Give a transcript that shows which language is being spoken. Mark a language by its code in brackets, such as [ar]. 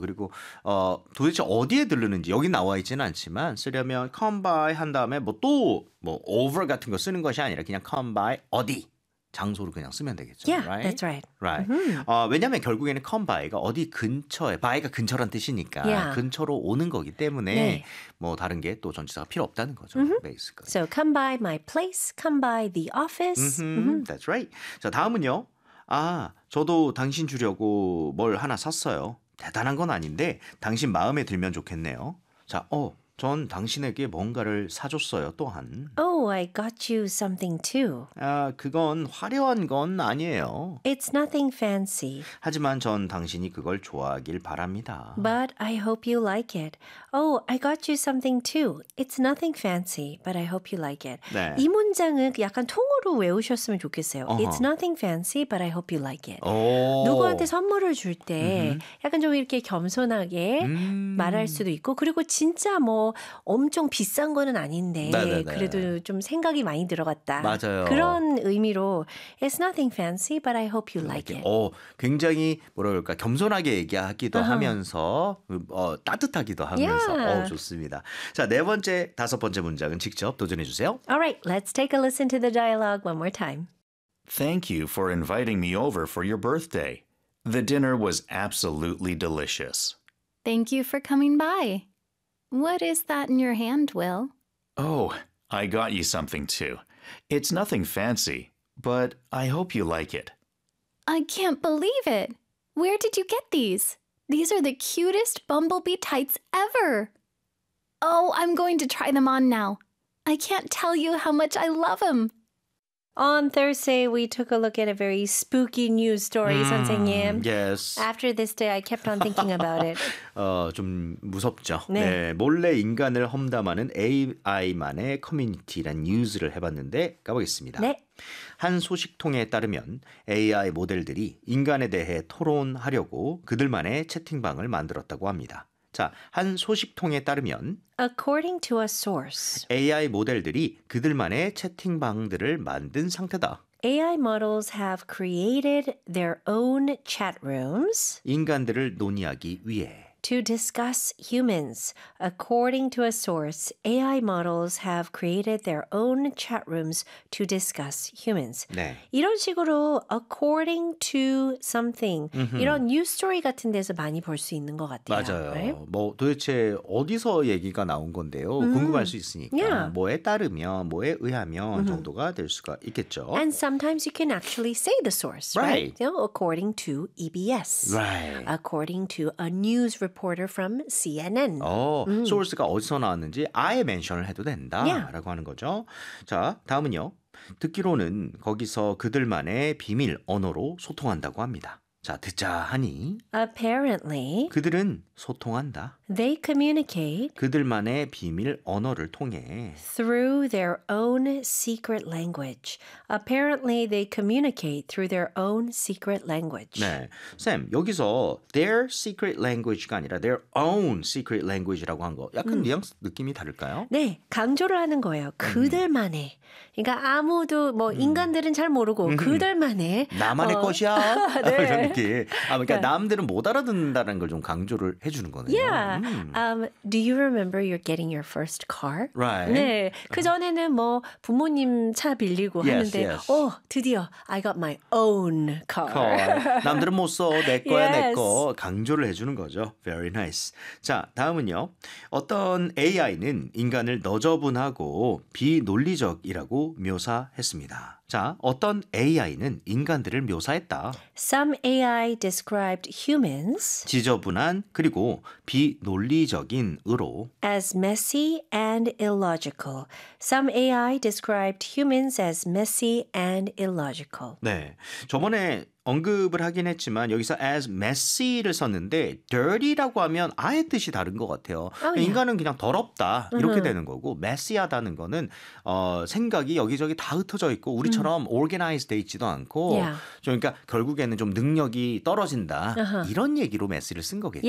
[ko] 그리고 도대체 어디에 들르는지 여기 나와 있지는 않지만 쓰려면 come by 한 다음에 뭐 또 뭐 over 같은 거 쓰는 것이 아니라 그냥 come by 어디 장소로 그냥 쓰면 되겠죠. [en] Yeah, right? That's right. Right. Mm-hmm. [ko] 왜냐하면 결국에는 come by가 어디 근처에 by가 근처란 뜻이니까 [en] yeah. [ko] 근처로 오는 거기 때문에 네. 뭐 다른 게 또 전치사가 필요 없다는 거죠. [en] Mm-hmm. Basically. So come by my place, come by the office. Mm-hmm. Mm-hmm. That's right. [ko] 자 다음은요. 아 저도 당신 주려고 뭘 하나 샀어요. 대단한 건 아닌데 당신 마음에 들면 좋겠네요. 자 전 당신에게 뭔가를 사줬어요, 또한. [en] Oh, I got you something too. [ko] 아, 그건 화려한 건 아니에요. [en] It's nothing fancy. [ko] 하지만 전 당신이 그걸 좋아하길 바랍니다. [en] But I hope you like it. Oh, I got you something too. It's nothing fancy, but I hope you like it. [ko] 네. 이 문장은 약간 통으로 외우셨으면 좋겠어요. [en] Uh-huh. It's nothing fancy, but I hope you like it. [ko] 오. 누구한테 선물을 줄 때 [en] uh-huh. [ko] 약간 좀 이렇게 겸손하게 말할 수도 있고 그리고 진짜 뭐 엄청 비싼 거는 아닌데 네네네. 그래도 좀 생각이 많이 들어갔다. 맞아요. 그런 의미로 [en] It's nothing fancy, but I hope you like it. [ko] 굉장히 뭐라 그럴까 겸손하게 얘기하기도 [en] uh-huh. [ko] 하면서 따뜻하기도 하면서 [en] yeah. [ko] 좋습니다. 자, 네 번째, 다섯 번째 문장은 직접 도전해 주세요. [en] Alright, let's take a listen to the dialogue one more time. Thank you for inviting me over for your birthday. The dinner was absolutely delicious. Thank you for coming by. What is that in your hand, Will? Oh, I got you something, too. It's nothing fancy, but I hope you like it. I can't believe it! Where did you get these? These are the cutest bumblebee tights ever! Oh, I'm going to try them on now. I can't tell you how much I love them! On Thursday, we took a look at a very spooky news story, 선생님. Yes. After this day, I kept on thinking about it. [ko] 좀 무섭죠. 네. 네. 몰래 인간을 험담하는 AI만의 커뮤니티란 뉴스를 해봤는데 가보겠습니다. 네. 한 소식통에 따르면 AI 모델들이 인간에 대해 토론하려고 그들만의 채팅방을 만들었다고 합니다. 자, 한 소식통에 따르면 [en] According to a source, [ko] AI 모델들이 그들만의 채팅방들을 만든 상태다. [en] AI models have created their own chat rooms [ko] 인간들을 논의하기 위해 [en] To discuss humans, according to a source, AI models have created their own chat rooms to discuss humans. [ko] 네. 이런 식으로 [en] according to something, mm-hmm. [ko] 이런 news story 같은 데서 많이 볼 수 있는 것 같아요. 맞아요. [en] Right? [ko] 뭐 도대체 어디서 얘기가 나온 건데요? [en] Mm-hmm. [ko] 궁금할 수 있으니까 [en] yeah. [ko] 뭐에 따르면, 뭐에 의하면 [en] mm-hmm. [ko] 정도가 될 수가 있겠죠. [en] And sometimes you can actually say the source, right? Right. You know, according to EBS, right. according to a news reporter from CNN. [ko] 소스가 어디서 나왔는지 아예 멘션을 해도 된다라고 [en] yeah. [ko] 하는 거죠. 자, 다음은요. 듣기로는 거기서 그들만의 비밀 언어로 소통한다고 합니다. 자, 듣자 하니 [en] Apparently [ko] 그들은 소통한다. [en] They communicate [ko] 그들만의 비밀 언어를 통해 [en] through their own secret language. Apparently they communicate through their own secret language. [ko] 네. 쌤, 여기서 their secret language가 아니라 [en] their own secret language [ko] 라고 한 거 약간 뉘앙스 느낌이 다를까요? 네. 강조를 하는 거예요. 그들만의 그러니까 아무도 뭐 인간들은 잘 모르고 그들만의 나만의 것이야. 네. 이런 느낌. 그러니까 남들은 못 알아듣는다는 걸 좀 강조를 해 주는 거네요. [en] Yeah. Do you remember you're getting your first car? Right. [ko] 네, 그 전에는 뭐 부모님 차 빌리고 [en] yes, [ko] 하는데, [en] yes. [ko] 드디어 [en] I got my own car. car. [ko] 남들은 못 써, 내 거야 [en] yes. [ko] 내 거 강조를 해주는 거죠. [en] Very nice. [ko] 자, 다음은요. 어떤 AI는 인간을 너저분하고 비논리적이라고 묘사했습니다. 자, 어떤 AI는 인간들을 묘사했다. [en] Some AI described humans [ko] 지저분한 그리고 비논리적인으로 [en] as messy and illogical. Some AI described humans as messy and illogical. [ko] 네, 저번에 언급을 하긴 했지만 여기서 [en] as messy [ko] 를 썼는데 dirty라고 하면 아예 뜻이 다른 것 같아요. 인간은 그냥 더럽다 이렇게 되는 거고 messy하다는 거는 생각이 여기저기 다 흩어져 있고 우리처럼 organized 돼 있지도 않고 그러니까 결국에는 좀 능력이 떨어진다 이런 얘기로 messy를 쓴 거겠죠.